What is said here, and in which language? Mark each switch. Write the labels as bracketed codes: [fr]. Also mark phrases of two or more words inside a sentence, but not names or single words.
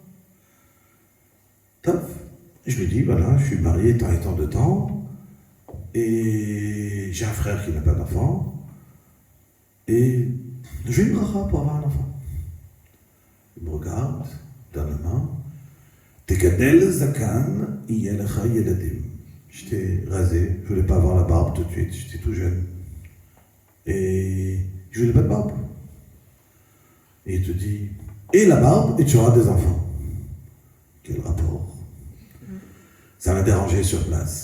[fr] Top. Je lui dis, voilà, je suis marié tant et tant de temps, et j'ai un frère qui n'a pas d'enfant, et j'ai une bracha pour avoir un enfant. Il me regarde, dans la main, [he] תגדל זקן, ילכה ילדים. [fr] J'étais rasé, je ne voulais pas avoir la barbe tout de suite, j'étais tout jeune. jeune. Et je voulais pas de barbe. Et il te dit, et la barbe, et tu auras des enfants. Quel rapport? Ça m'a dérangé sur place.